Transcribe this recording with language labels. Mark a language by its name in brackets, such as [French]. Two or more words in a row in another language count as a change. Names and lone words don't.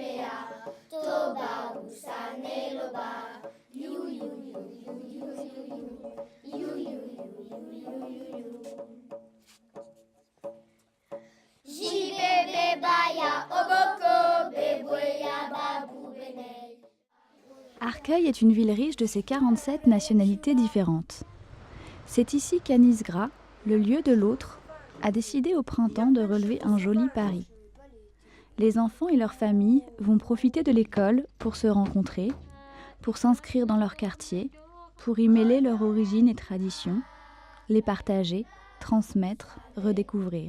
[French] toba usane loba, you you you you you you you you you. Jibebe baya oboko beboya babu benei. Arcueil est une ville riche de ses 47 nationalités différentes. C'est ici qu'Anis Gras, le lieu de l'autre, a décidé au printemps de relever un joli pari. Les enfants et leurs familles vont profiter de l'école pour se rencontrer, pour s'inscrire dans leur quartier, pour y mêler leur origine et tradition, les partager, transmettre, redécouvrir.